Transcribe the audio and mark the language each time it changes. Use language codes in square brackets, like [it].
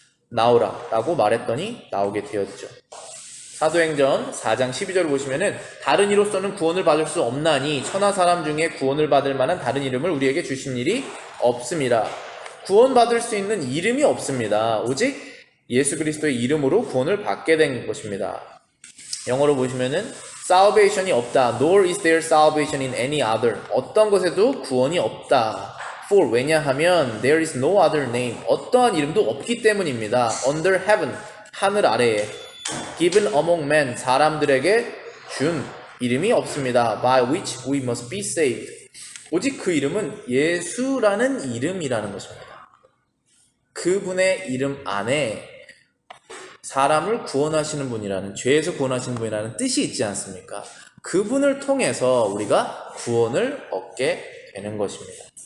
[ko] 나오라 라고 말했더니 나오게 되었죠. 사도행전 4장 12절 보시면은 다른 이로서는 구원을 받을 수 없나니 천하 사람 중에 구원을 받을 만한 다른 이름을 우리에게 주신 일이 없음이라. 구원받을 수 있는 이름이 없습니다. 오직 예수 그리스도의 이름으로 구원을 받게 된 것입니다. 영어로 보시면은 salvation이 없다. [en] Nor is there salvation in any other. [ko] 어떤 것에도 구원이 없다. [en] For [ko] 왜냐하면 [en] there is no other name. [ko] 어떠한 이름도 없기 때문입니다. [en] Under heaven. [ko] 하늘 아래에. [en] Given among men. [ko] 사람들에게 준 이름이 없습니다. [en] By which we must be saved. [ko] 오직 그 이름은 예수라는 이름이라는 것입니다. 그분의 이름 안에 사람을 구원하시는 분이라는, 죄에서 구원하시는 분이라는 뜻이 있지 않습니까? 그분을 통해서 우리가 구원을 얻게 되는 것입니다.